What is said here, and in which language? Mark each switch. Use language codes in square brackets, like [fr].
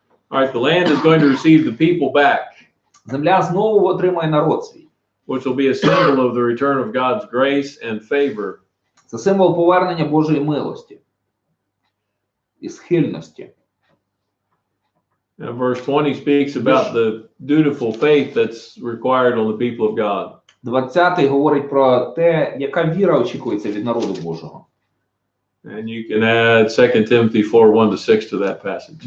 [en] All right, the land is going to receive the people back, [uk] Земля знову отримає народ свій. [en] which will be a symbol of the return of God's grace and favor. [uk] Це символ повернення Божої милості і схильності. [en] And verse 20 speaks about the dutiful faith that's required on the people of God. [uk] 20-й говорить про те, яка віра очікується від народу Божого. [en] And you can add 2 Timothy 4:1-6 to that passage.